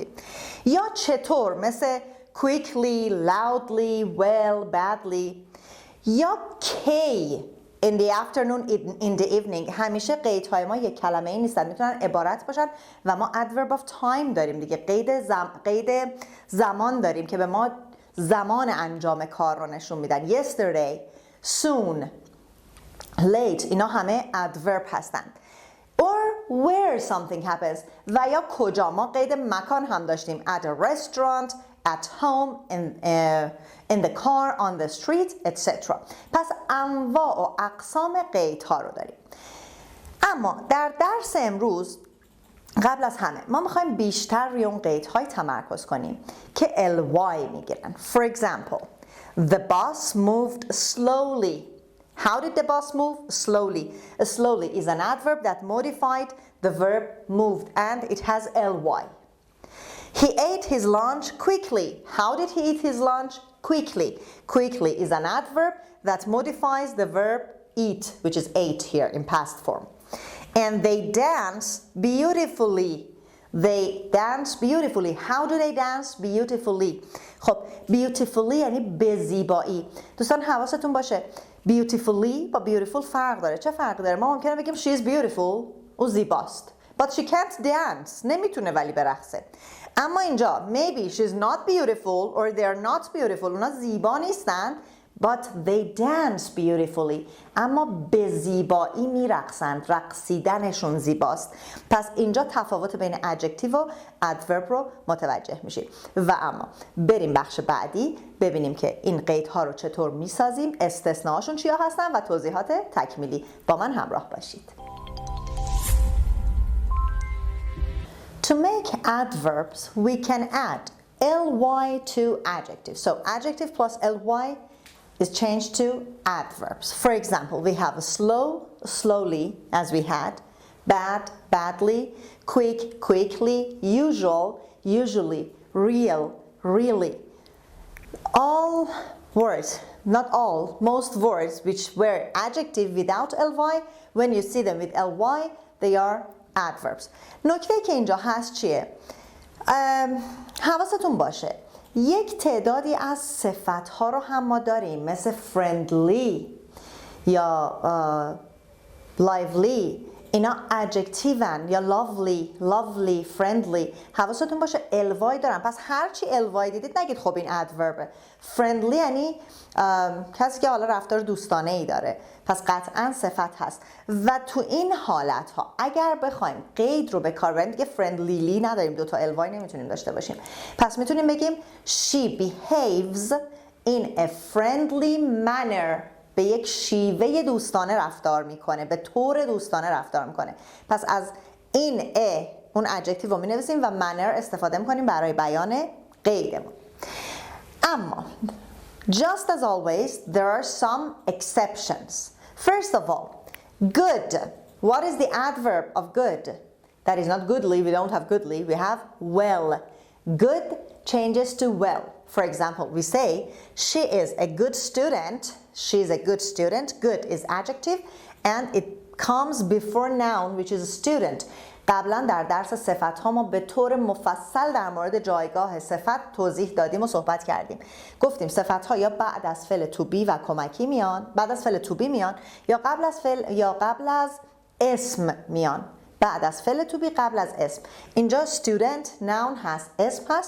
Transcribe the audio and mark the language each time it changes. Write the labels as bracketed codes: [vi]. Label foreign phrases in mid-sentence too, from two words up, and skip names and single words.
[fa] یا چطور مثل [en] quickly، loudly، well، [fa] badly. یا کی [en] in the afternoon، in the evening. [fa] همیشه قیدهای ما یک کلمه ای نیستن، میتونن عبارت باشن و ما [en] adverb of time [fa] داریم دیگه، قید زمان داریم که به ما زمان انجام کار رو نشون میدن. [en] yesterday، soon، late، [fa] اینا همه adverb هستند. [en] or where something happens، [fa] و یا کجا. ما قید مکان هم داشتیم، [en] at a restaurant، at home، in the car، on the street، etc. [fa] پس انواع و اقسام قیدها رو داریم. اما در درس امروز قبل از همه ما میخوایم بیشتر روی اون قیدهای تمرکز کنیم که ly میگیرن. [en] For example, the bus moved slowly. How did the bus move? Slowly. Slowly is an adverb that modified the verb moved and it has ly. He ate his lunch quickly. How did he eat his lunch? Quickly. Quickly is an adverb that modifies the verb eat, which is ate here in past form. And they dance beautifully. They dance beautifully. How do they dance beautifully? [fa] خب beautifully یعنی به زیبایی. دوستان حواستون باشه beautifully با beautiful فرق داره. چه فرق داره؟ ما ممکنه بگیم [en] she is beautiful، [fa] او زیباست. [en] But she can't dance. [fa] نمیتونه ولی برقصه. اما اینجا [en] maybe she's not beautiful or they're not beautiful. [fa] اونا زیبا نیستن [en] but they dance beautifully. [fa] اما به زیبایی میرقصند، رقصیدنشون زیباست. پس اینجا تفاوت بین adjective و adverb رو متوجه میشید. و اما بریم بخش بعدی ببینیم که این قیدها رو چطور میسازیم، استثناءاشون چیا هستن و توضیحات تکمیلی. با من همراه باشید. [en] To make adverbs, we can add ly to adjectives. So adjective plus ly is changed to adverbs. For example, we have slow, slowly, as we had, bad, badly, quick, quickly, usual, usually, real, really. All words, not all, most words which were adjective without ly, when you see them with ly, they are adverbs. [fa] نکته که اینجا هست چیه؟ حواستون باشه یک تعدادی از صفت‌ها رو هم ما داریم، مثل friendly یا lively. اینا adjectiveن، یا [en] lovely، friendly. [fa] حواستون باشه ly دارن. پس هرچی ly دیدید نگید خب این adverb. friendly یعنی کسی که حالا رفتار دوستانه ای داره، پس قطعا صفت هست. و تو این حالت ها اگر بخوایم قید رو به کار ببریم، دیگه friendlyly نداریم، دوتا ly نمیتونیم داشته باشیم. پس میتونیم بگیم [en] she behaves in a friendly manner. [fa] به یک شیوه دوستانه رفتار میکنه، به طور دوستانه رفتار میکنه. پس از این اون adjective رو مینویسیم و manner استفاده میکنیم برای بیان قیدمون. [en] اما just as always, there are some exceptions. First of all, good. What is the adverb of good? That is not goodly. We don't have goodly. We have well. Good changes to well. For example, we say she is a good student. She is a good student. Good is adjective and it comes before noun, which is a student. [fa] قبلا در درس صفت ها ما به طور مفصل در مورد جایگاه صفت توضیح دادیم و صحبت کردیم. گفتیم صفت ها یا بعد از فعل [en] to be [fa] و کمکی میان، بعد از فعل [en] to be [fa] میان، یا قبل از فعل یا قبل از اسم میان. بعد از فعل [en] to be [fa] قبل از اسم. اینجا [en] student noun [fa] هست، اسم هست.